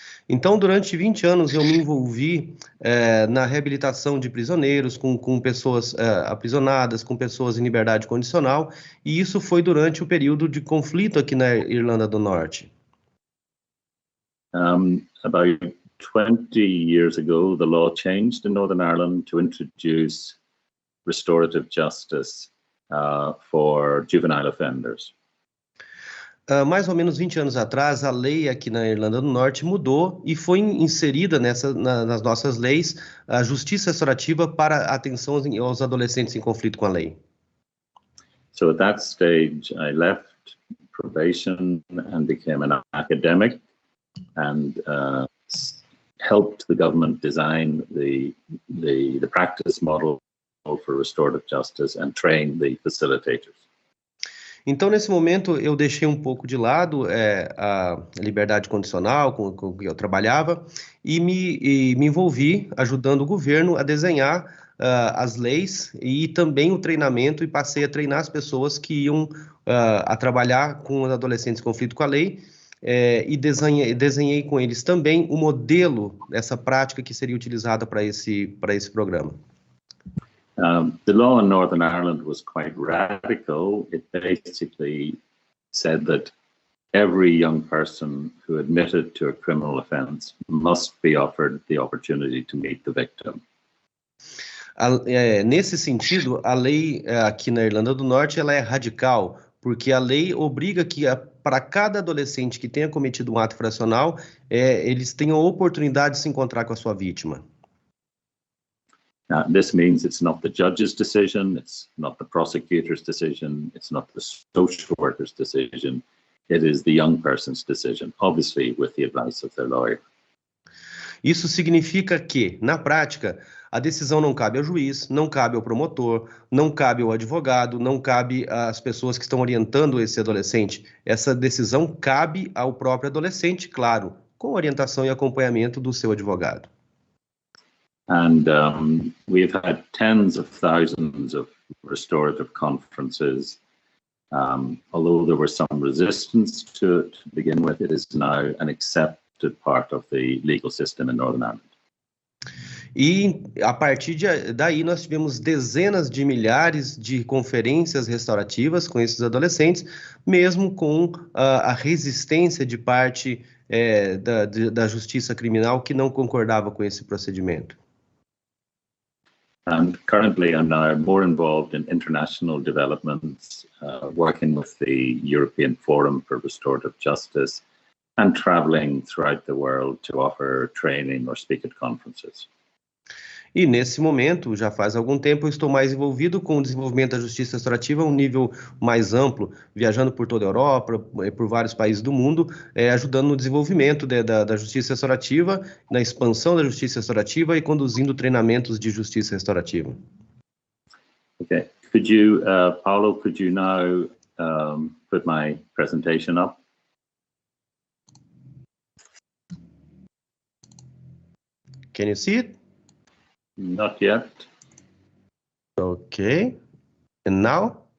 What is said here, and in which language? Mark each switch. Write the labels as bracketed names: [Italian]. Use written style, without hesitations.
[Portuguese] Então, durante 20 anos, eu me envolvi na reabilitação de prisioneiros, com pessoas aprisionadas, com pessoas em liberdade condicional, e isso foi durante o período de conflito aqui na Irlanda do Norte. [English] About 20 years ago, the law changed in Northern Ireland to introduce restorative justice for juvenile offenders. [Portuguese] Mais ou menos 20 anos atrás, a lei aqui na Irlanda do Norte mudou e foi inserida nas nossas leis a justiça restaurativa para a atenção aos adolescentes em conflito com a lei. [English] So at that stage, I left probation and became an academic and helped the government design the practice model for restorative justice and train the facilitators. [Portuguese] Então, nesse momento, eu deixei um pouco de lado a liberdade condicional com que eu trabalhava e me envolvi ajudando o governo a desenhar as leis e também o treinamento, e passei a treinar as pessoas que iam a trabalhar com os adolescentes em conflito com a lei, e desenhei com eles também o modelo dessa prática que seria utilizada para esse programa. [English] The law in Northern Ireland was quite radical. It basically said that every young person who admitted to a criminal offence must be offered the opportunity to meet the victim. [Portuguese] Nesse sentido, a lei aqui na Irlanda do Norte ela é radical, porque a lei obriga que para cada adolescente que tenha cometido um ato infracional, eles tenham a oportunidade de se encontrar com a sua vítima. [English] This means it's not the judge's decision, it's not the prosecutor's decision, it's not the social worker's decision, it is the young person's decision, obviously with the advice of their lawyer. [Portuguese] Isso significa que, na prática, a decisão não cabe ao juiz, não cabe ao promotor, não cabe ao advogado, não cabe às pessoas que estão orientando esse adolescente. Essa decisão cabe ao próprio adolescente, claro, com orientação e acompanhamento do seu advogado. [English] And we've had tens of thousands of restorative conferences. Although there was some resistance to it to begin with, it is now an accepted part of the legal system in Northern Ireland. [Portuguese] E a partir daí nós tivemos dezenas de milhares de conferências restaurativas com esses adolescentes, mesmo com a resistência de parte da justiça criminal que não concordava com esse procedimento. [English] And currently I'm now more involved in international developments, working with the European Forum for Restorative Justice and traveling throughout the world to offer training or speak at conferences. [Portuguese] E nesse momento, já faz algum tempo, eu estou mais envolvido com o desenvolvimento da justiça restaurativa a um nível mais amplo, viajando por toda a Europa, por vários países do mundo, ajudando no desenvolvimento da justiça restaurativa, na expansão da justiça restaurativa e conduzindo treinamentos de justiça restaurativa. [English] Okay, Paulo, could you now put my presentation up? Can you see it? Not yet. Okay. And now?